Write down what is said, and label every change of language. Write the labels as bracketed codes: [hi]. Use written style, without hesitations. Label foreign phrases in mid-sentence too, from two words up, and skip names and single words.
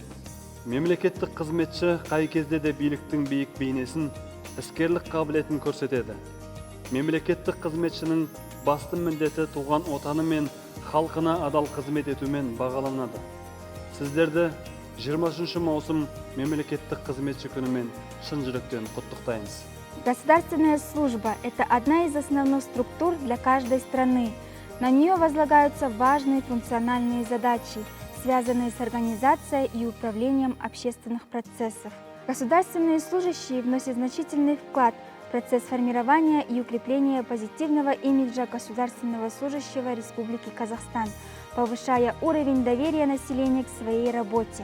[kk] Мемлекеттік қызметші қай кезде де биліктің биік бейнесін, іскерлік қабілетін көрсетеді. Мемлекеттік қызметшінің басты міндеті туған отаны мен халқына адал қызмет етумен бағаланады. Сіздерді 23 маусым мемлекеттік қызметші күнімен шын жүректен құттықтаймыз. [ru] Государственная служба – это одна из основных структур для каждой страны. На нее возлагаются важные функциональные задачи, связанные с организацией и управлением общественных процессов. Государственные служащие вносят значительный вклад в процесс формирования и укрепления позитивного имиджа государственного служащего Республики Казахстан, повышая уровень доверия населения к своей работе.